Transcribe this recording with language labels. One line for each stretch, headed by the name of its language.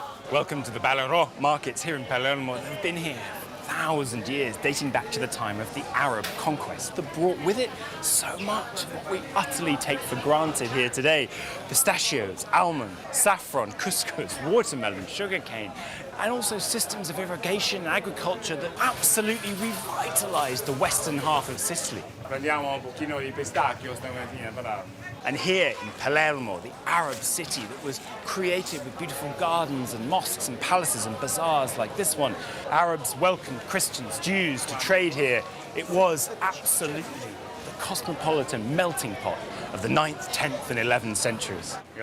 English: Welcome to the Ballarò markets here in Palermo. They've been here 1,000 years, dating back to the time of the Arab conquest that brought with it so much of what we utterly take for granted here today. Pistachios, almond, saffron, couscous, watermelon, sugarcane, and also systems of irrigation and agriculture that absolutely revitalized the western half of Sicily.
Italian: Prendiamo un pochino di pistacchio stamattina, bravo.
English: And here in Palermo, the Arab city that was created with beautiful gardens and mosques and palaces and bazaars like this one, Arabs welcomed Christians, Jews to trade here. It was absolutely the cosmopolitan melting pot of the 9th, 10th and 11th centuries.